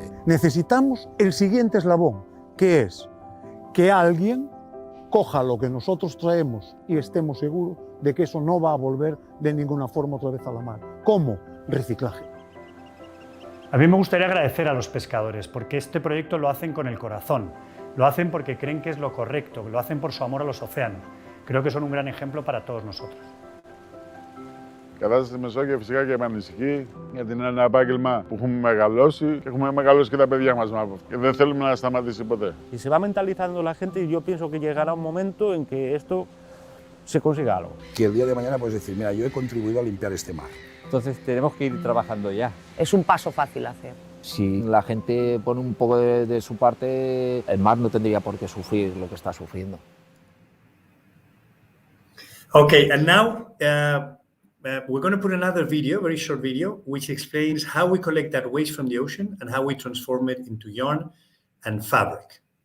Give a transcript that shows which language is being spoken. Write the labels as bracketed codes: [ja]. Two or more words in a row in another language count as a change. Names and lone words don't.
[es] Necesitamos el siguiente eslabón, que es que alguien coja lo que nosotros traemos y estemos seguros de que eso no va a volver de ninguna forma otra vez a la mar. ¿Cómo? Reciclaje. A mí me gustaría agradecer a los pescadores, porque este proyecto lo hacen con el corazón. Lo hacen porque creen que es lo correcto, lo hacen por su amor a los océanos. Creo que son un gran ejemplo para todos nosotros. [el] Η κατάσταση στη Μεσόγειο φυσικά και με ανησυχεί, γιατί είναι ένα επάγγελμα που έχουμε μεγαλώσει και έχουμε μεγαλώσει και τα παιδιά μας και δεν θέλουμε να σταματήσει ποτέ. [es] Y se va mentalizando la gente y yo pienso que llegará un momento en que esto se consiga algo. Que el día de mañana puedes decir, mira, yo he contribuido a limpiar este mar. Entonces tenemos que ir trabajando ya. Es un paso fácil a hacer. Si la gente pone un poco de su parte, el mar no tendría por qué sufrir lo que está sufriendo. [en] Okay, and now we're going to put another video, very short video, which explains how we collect that waste from the ocean and how we transform it into yarn and fabric.